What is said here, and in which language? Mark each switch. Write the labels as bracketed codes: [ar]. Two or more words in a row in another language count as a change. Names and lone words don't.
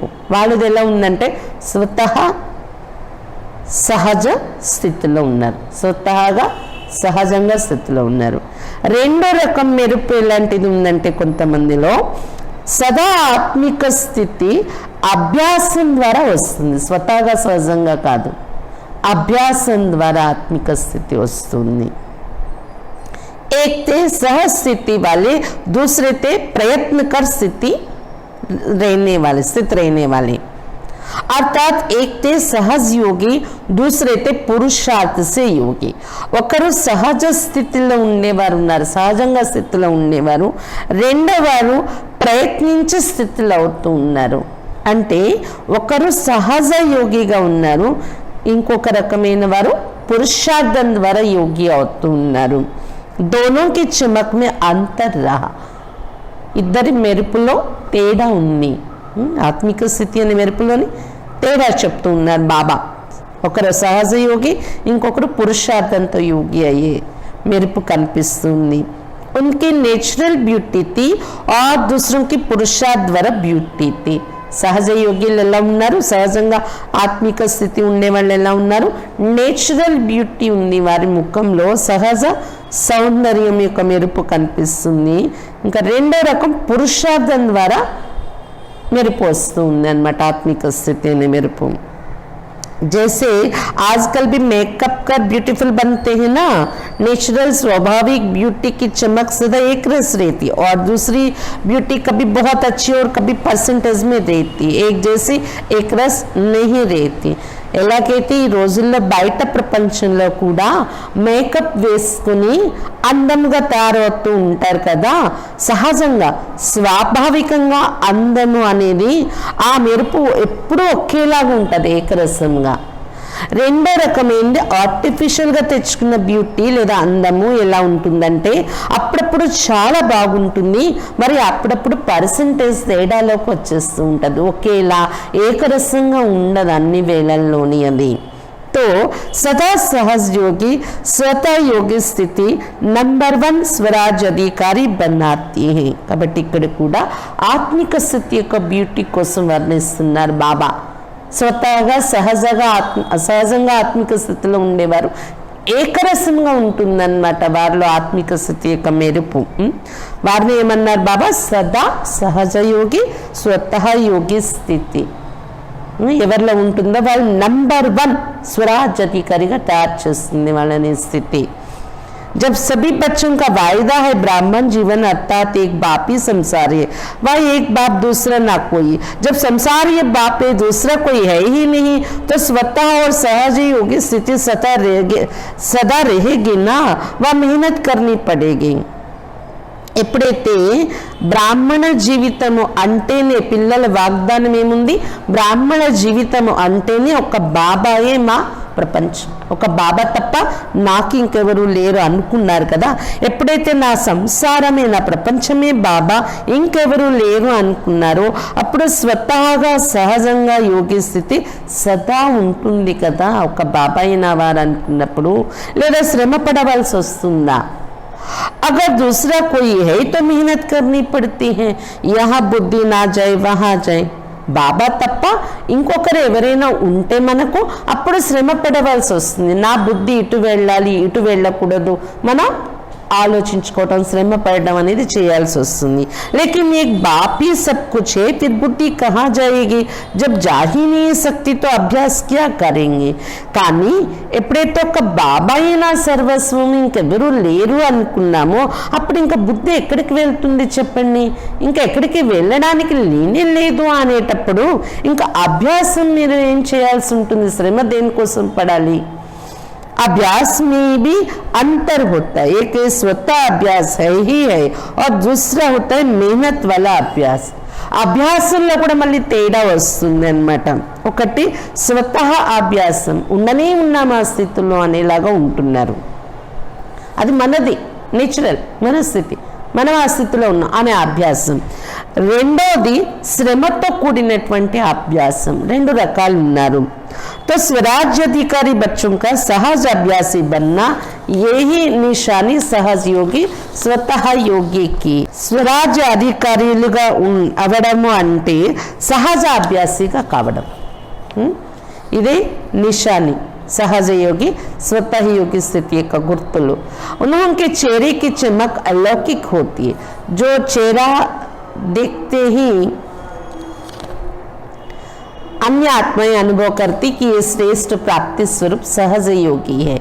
[te] వాళ్ళది ఎలా ఉందంటే స్వతహా సహజ స్థితిలో ఉన్నారు, స్వతహాగా సహజంగా స్థితిలో ఉన్నారు. రెండో రకం మెరుపు ఎలాంటిది ఉందంటే కొంతమందిలో సదా ఆత్మిక స్థితి అభ్యాసం ద్వారా వస్తుంది, స్వతహాగా సహజంగా కాదు, అభ్యాసం ద్వారా ఆత్మిక స్థితి వస్తుంది. [hi] एक थे सहज स्थिति वाले, दूसरे थे प्रयत्न कर स्थिति रहने वाले, स्थित रहने वाले. अर्थात एक थे सहज योगी, दूसरे थे పురుషార్థ से योगी. [te] ఒకరు సహజ స్థితిలో ఉండేవారు ఉన్నారు, సహజంగా స్థితిలో ఉండేవారు. రెండోవారు ప్రయత్నించే స్థితిలో అవుతూ ఉన్నారు. అంటే ఒకరు సహజ యోగిగా ఉన్నారు, ఇంకొక రకమైన వారు పురుషార్థం ద్వారా యోగి అవుతూ ఉన్నారు. [hi] दोनों की चमक में अंतर रहा. [te] ఇద్దరి మెరుపులో తేడా ఉంది. ఆత్మిక స్థితి అనే మెరుపులోని తేడా చెప్తూ ఉన్నారు బాబా. ఒకరు సహజ యోగి, ఇంకొకరు పురుషార్థంతో యోగి అయ్యే మెరుపు కనిపిస్తుంది. [hi] उनकी [en] natural beauty [hi] थी और दूसरों की पुरुषार्थ द्वारा ब्यूटी थी. [te] సహజ యోగ్యులు ఎలా ఉన్నారు, సహజంగా ఆత్మిక స్థితి ఉండే వాళ్ళు ఎలా ఉన్నారు, [en] natural beauty [te] ఉంది వారి ముఖంలో, సహజ సౌందర్యం యొక్క మెరుపు కనిపిస్తుంది. ఇంకా రెండో రకం పురుషార్థం ద్వారా మెరుపు వస్తుంది అన్నమాట, ఆత్మిక స్థితి అనే మెరుపు. [hi] जैसे आजकल भी मेकअप कर ब्यूटीफुल बनते हैं ना, नेचुरल स्वाभाविक ब्यूटी की चमक सदा एक रस रहती, और दूसरी ब्यूटी कभी बहुत अच्छी और कभी परसेंटेज में रहती, एक जैसी एक रस नहीं रहती. [te] ఎలాగైతే ఈ రోజుల్లో బయట ప్రపంచంలో కూడా మేకప్ వేసుకుని అందంగా తయారవుతూ ఉంటారు కదా, సహజంగా స్వాభావికంగా అందము అనేది ఆ మెరుపు ఎప్పుడూ ఒకేలాగా ఉంటుంది, ఏకరసంగా. రెండో రకం ఏంటి, ఆర్టిఫిషియల్గా తెచ్చుకున్న బ్యూటీ లేదా అందము ఎలా ఉంటుందంటే అప్పుడప్పుడు చాలా బాగుంటుంది, మరి అప్పుడప్పుడు పర్సంటేజ్ తేడాలోకి వచ్చేస్తూ ఉంటుంది, ఒకేలా ఏకరసంగా ఉండదు అన్ని వేళల్లోని అది. [hi] तो सदा सहज योगी स्वतः योगी स्थिति नंबर 1 स्वराज अधिकारी बनाती है. [te] కాబట్టి ఇక్కడ కూడా ఆత్మిక స్థితి యొక్క బ్యూటీ కోసం వర్ణిస్తున్నారు బాబా. స్వతహాగా సహజంగా ఆత్మిక స్థితిలో ఉండేవారు ఏకరసంగా ఉంటుందన్నమాట వారిలో ఆత్మిక స్థితి యొక్క మెరుపు. వారిని ఏమన్నారు బాబా, సదా సహజ యోగి స్వతహ యోగి స్థితి ఎవరిలో ఉంటుందో వాళ్ళు నంబర్ 1 స్వరాజ్ అధికారిగా తయారు చేస్తుంది వాళ్ళని స్థితి. [hi] जब सभी बच्चों का वायदा है ब्राह्मण जीवन अर्थात एक बाप ही संसार है, वह एक बाप दूसरा ना कोई. जब संसार ये बाप है दूसरा कोई है ही नहीं, तो स्वतः और सहज योगी स्थिति सदा रहेगी ना, वह मेहनत करनी पड़ेगी. [te] ఎప్పుడైతే బ్రాహ్మణ జీవితము అంటేనే పిల్లల వాగ్దానం ఏముంది, బ్రాహ్మణ జీవితము అంటేనే ఒక బాబాయే మా ప్రపంచం, ఒక బాబా తప్ప నాకు ఇంకెవరు లేరు అనుకున్నారు కదా. ఎప్పుడైతే నా సంసారమే నా ప్రపంచమే బాబా ఇంకెవరు లేరు అనుకున్నారో అప్పుడు స్వతహాగా సహజంగా యోగి స్థితి సదా ఉంటుంది కదా. ఒక బాబా అయిన వారు అనుకున్నప్పుడు లేదా శ్రమ పడవలసి వస్తుందా? [hi] अगर दूसरा कोई है तो मेहनत करनी पड़ती है, यहाँ बुद्धि ना जाए वहाँ जाए. [te] బాబా తప్ప ఇంకొకరు ఎవరైనా ఉంటే మనకు అప్పుడు శ్రమ పడవలసి వస్తుంది. నా బుద్ధి ఇటు వెళ్ళాలి ఇటు వెళ్ళకూడదు మనం ఆలోచించుకోవటం శ్రమ పడడం అనేది చేయాల్సి వస్తుంది. [hi] లేకిన్ एक बाप ही सब कुछ है फिर बुद्धि कहाँ जाएगी, जब जा ही नहीं सकती तो अभ्यास क्या करेंगे. [te] కానీ ఎప్పుడైతే ఒక బాబా అయినా సర్వస్వం ఇంకెవరూ లేరు అనుకున్నామో అప్పుడు ఇంకా బుద్ధి ఎక్కడికి వెళ్తుంది చెప్పండి. ఇంకా ఎక్కడికి వెళ్ళడానికి లేనే లేదు అనేటప్పుడు ఇంకా అభ్యాసం మీరు ఏం చేయాల్సి ఉంటుంది, శ్రమ దేనికోసం పడాలి. [hi] अभ्यास में भी अंतर होता है, एक स्वतः अभ्यास है ही है और दूसरा होता है मेहनत वाला अभ्यास. [te] అభ్యాసంలో కూడా మళ్ళీ తేడా వస్తుంది అన్నమాట. ఒకటి స్వతహ అభ్యాసం, ఉండనే ఉన్నాం ఆ స్థితిలో అనేలాగా ఉంటున్నారు, అది మనది నేచురల్ మన స్థితి, మనం ఆ స్థితిలో ఉన్నాం అనే అభ్యాసం. రెండోది శ్రమతో కూడినటువంటి అభ్యాసం. రెండు రకాలు ఉన్నారు. [hi] तो स्वराज्य अधिकारी बच्चों का सहज अभ्यासी बनना यही निशानी सहज योगी स्वतः योगी की. [te] స్వరాజ్య అధికారులుగా అవడము అంటే సహజ అభ్యాసిగా కావడం, ఇదే నిశాని [hi] सहज योगी स्वतः योगी स्थिति का [te] गुर्तुलु. [hi] उनके चेहरे की चमक अलौकिक होती है, जो चेहरा देखते ही अन्य आत्माएं अनुभव करती कि ये श्रेष्ठ प्राप्ति स्वरूप सहज योगी है.